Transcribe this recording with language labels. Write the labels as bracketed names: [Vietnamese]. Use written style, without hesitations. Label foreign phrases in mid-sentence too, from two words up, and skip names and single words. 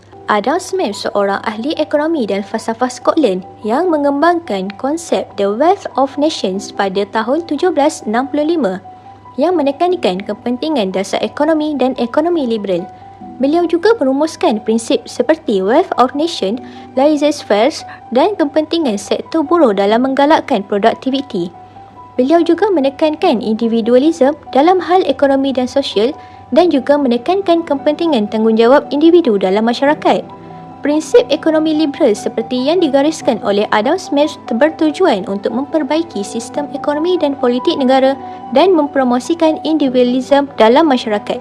[Malay] Adam Smith, seorang ahli ekonomi dan falsafah Scotland yang mengembangkan konsep The Wealth of Nations pada tahun 1765 yang menekankan kepentingan dasar ekonomi dan ekonomi liberal. Beliau juga merumuskan prinsip seperti Wealth of Nation, laissez-faire dan kepentingan sektor buruh dalam menggalakkan produktiviti. Beliau juga menekankan individualisme dalam hal ekonomi dan sosial dan juga menekankan kepentingan tanggungjawab individu dalam masyarakat. Prinsip ekonomi liberal seperti yang digariskan oleh Adam Smith bertujuan untuk memperbaiki sistem ekonomi dan politik negara dan mempromosikan individualisme dalam masyarakat.